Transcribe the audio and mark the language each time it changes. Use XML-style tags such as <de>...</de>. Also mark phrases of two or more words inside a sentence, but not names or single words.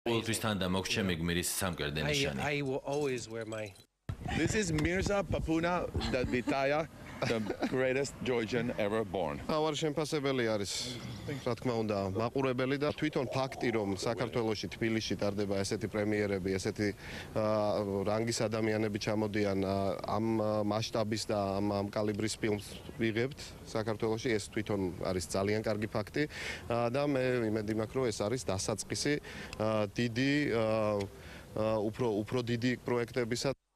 <en>This is Mirza Papuna Dadbitaya, the greatest Georgian ever born.</en> <ka>Our შემფასებელი არის, რა თქმა უნდა, მაყურებელი და თვითონ ფაქტი, რომ საქართველოში თბილისში ტარდება ესეთი პრემიერები, ესეთი რანგის ადამიანები ჩამოდიან ამ მასშტაბის და ამ კალიბრის ფილმს ვიღებთ საქართველოში, ეს თვითონ არის ძალიან კარგი ფაქტი და მე იმედი მაქვს, რომ ეს არის დასაწყისი დიდი უფრო დიდი პროექტებისა.</ka>